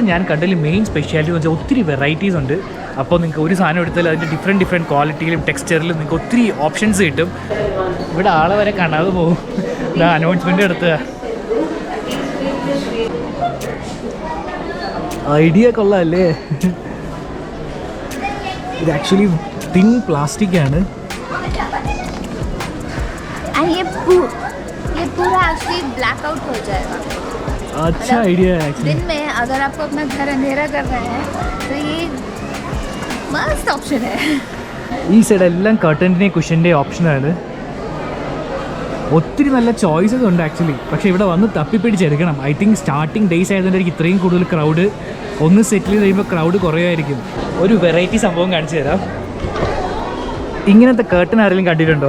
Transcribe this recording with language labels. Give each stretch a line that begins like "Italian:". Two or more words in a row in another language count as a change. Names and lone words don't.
Malayalam: ഞാൻ കണ്ടതിൽ
English: main speciality
Malayalam: എന്ന് വെച്ചാൽ ഒത്തിരി വെറൈറ്റീസ് ഉണ്ട്. അപ്പോൾ നിങ്ങൾക്ക് ഒരു സാധനം എടുത്താൽ അതിൻ്റെ ഡിഫറെൻറ്റ് ക്വാളിറ്റിയിലും ടെക്സ്ചറിലും നിങ്ങൾക്ക് ഒത്തിരി ഓപ്ഷൻസ് കിട്ടും. ഇവിടെ ആളെ വരെ കാണാതെ പോകും. ഇതാ അനൗൺസ്മെൻ്റ് എടുത്തുക. ഐഡിയ കൊള്ളാമല്ലേ. ഇത്
English: actually thin plastic
Malayalam: ആണ്.
Hindi: ये पूरा
English: actually blackout
Hindi: हो जाएगा. अच्छा आइडिया है. दिन में अगर आपको अपना घर अंधेरा करना है तो ये मस्त ऑप्शन है.
Malayalam: ഈ സൈഡ് എല്ലാം കർട്ടൻ്റെ കുഷൻ്റെ ഓപ്ഷനാണ്. ഒത്തിരി നല്ല ചോയ്സസ് ഉണ്ട് ആക്ച്വലി. പക്ഷേ ഇവിടെ വന്ന് തപ്പിപ്പിടിച്ചെടുക്കണം.
English: I think starting days
Malayalam: ആയതുകൊണ്ടായിരിക്കും ഇത്രയും കൂടുതൽ ക്രൗഡ്. ഒന്ന് സെറ്റിൽ ചെയ്ത് കഴിയുമ്പോൾ ക്രൗഡ് കുറവായിരിക്കും. ഒരു വെറൈറ്റി സംഭവം കാണിച്ചു തരാം. ഇങ്ങനത്തെ കർട്ടൻ ആരെങ്കിലും കണ്ടിട്ടുണ്ടോ?